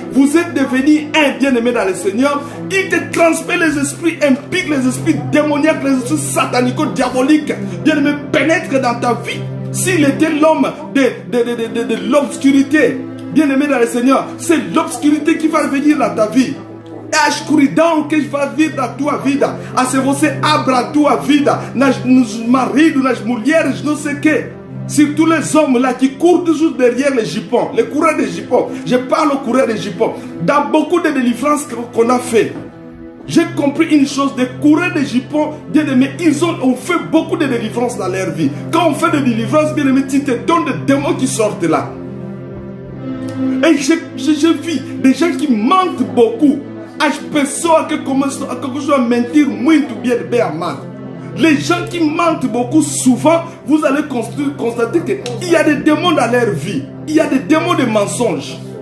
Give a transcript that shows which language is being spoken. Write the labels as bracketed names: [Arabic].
[French] Vous êtes devenus un, bien-aimé dans le Seigneur. Il te transmet les esprits impies, les esprits démoniaques, les esprits satanico-diaboliques, bien-aimé, pénètrent dans ta vie. S'il était l'homme de l'obscurité, bien-aimé dans le Seigneur, c'est l'obscurité qui va venir dans ta vie. [Portuguese] É a escuridão que vai vir na tua vida. A se você abra a tua vida nos maridos, nas mulheres, não sei o quê. [French] Surtout les hommes là qui courent toujours derrière les jupons, les coureurs des jupons. Je parle au coureur des jupons. Dans beaucoup de délivrances qu'on a fait, J'ai compris une chose, des coureurs de jupons, bien aimé, ils ont fait beaucoup de délivrances dans leur vie. Quand on fait des délivrances, bien aimé, tu te donnes des démons qui sortent là. Et j'ai vu des gens qui mentent beaucoup. [Portuguese] As pessoas que começam a mentir muito bien bem amado. [French] Les gens qui mentent beaucoup, souvent, vous allez constater qu'il y a des démons dans leur vie. Il y a des démons de mensonges.